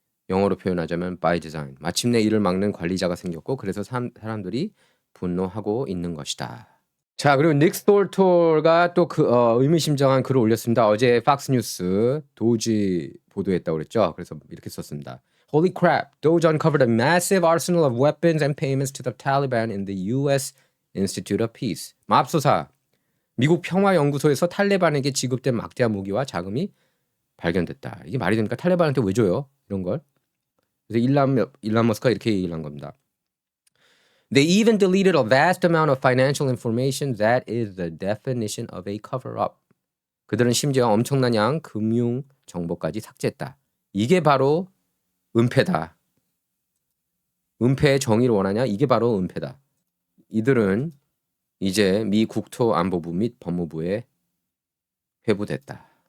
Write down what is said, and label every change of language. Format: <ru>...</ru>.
<ko>영어로 표현하자면</ko> <en>by design.</en> <ko>마침내 이를 막는 관리자가 생겼고, 그래서 사람들이 분노하고 있는 것이다. 자, 그리고 닉 스톨토가 또 의미심장한 글을 올렸습니다. 어제 팍스뉴스 도지 보도했다고 그랬죠. 그래서 이렇게 썼습니다.</ko> <en>Holy crap, Doge uncovered a massive arsenal of weapons and payments to the Taliban in the U.S. Institute of Peace.</en> <ko>맙소사, 미국 평화연구소에서 탈레반에게 지급된 막대한 무기와 자금이 발견됐다. 이게 말이 됩니까? 탈레반한테 왜 줘요? 이런 걸. 그래서 일란 머스크가 이렇게 얘기를 한 겁니다.</ko> <en>They even deleted a vast amount of financial information that is the definition of a cover-up.</en> <ko>그들은 심지어 엄청난 양 금융 정보까지 삭제했다. 이게 바로 은폐다. 은폐의 정의를 원하냐? 이게 바로 은폐다. 이들은 이제 미 국토안보부 및 법무부에 회부됐다.</ko>